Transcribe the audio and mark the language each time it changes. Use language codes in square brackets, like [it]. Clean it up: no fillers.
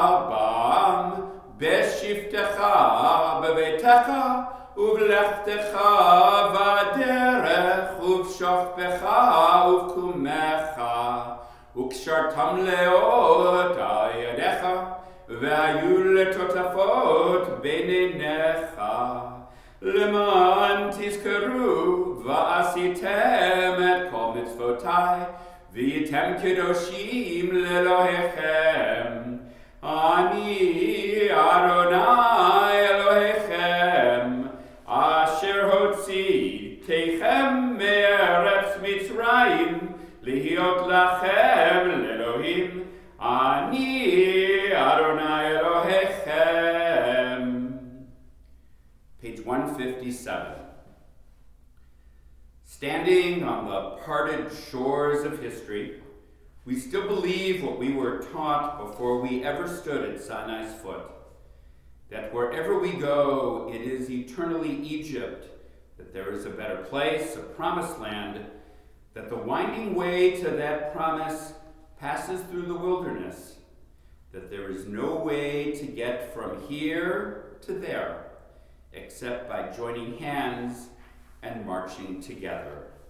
[he] bam b'shiftecha b'veitecha uv'lechtecha v'derech uv'shofpecha uv'kumecha וקשרתם לאות על ידיך, והיו לטוטפות בין עיניך, למען תזכרו ועשיתם את כל מצוותיי, והייתם קדושים לאלוהיכם. אני אדוני אלוהיכם, אשר הוצאתיכם מארץ מצרים, להיות לכם לאלוהים, אני אדוני אלוהיכם. [en] Page 157. Standing on the parted shores of history, we still believe what we were taught before we ever stood at Sinai's foot, that wherever we go, it is eternally Egypt, that there is a better place, a promised land, that the winding way to that promise passes through the wilderness, that there is no way to get from here to there, except by joining hands and marching together.